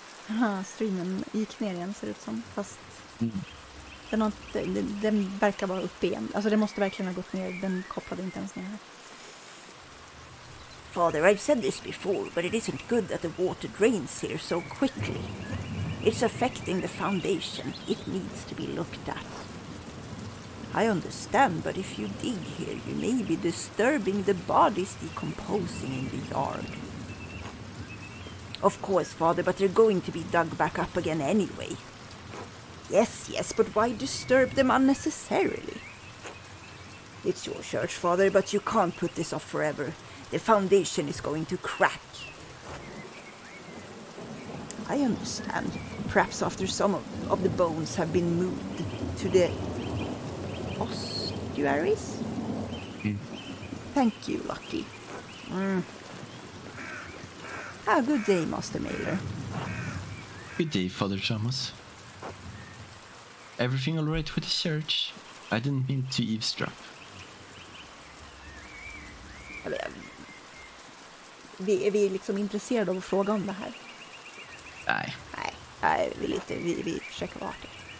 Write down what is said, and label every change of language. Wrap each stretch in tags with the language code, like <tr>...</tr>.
<sv>Aha, streamen gick ner igen, ser det ut som. Fast den verkar vara uppe igen. Alltså det måste verkligen ha gått ner. Den kopplade inte ens ner här.</sv> <en>Father, I've said this before, but it isn't good that the water drains here so quickly. It's affecting the foundation. It needs to be looked at. I understand, but if you dig here, you may be disturbing the bodies decomposing in the yard. Of course, Father, but they're going to be dug back up again anyway. Yes, but why disturb them unnecessarily? It's your church, Father, but you can't put this off forever. The foundation is going to crack. I understand. Perhaps after some of the bones have been moved to the ossuaries? Thank you, Lucky. Good day, Master Mailer. Good day, Father Thomas. Everything all right with the church? I didn't mean to eavesdrop.</en> <sv>Är vi liksom intresserade av att fråga om det här? Nej. Nej, vi försöker vara artiga.</sv>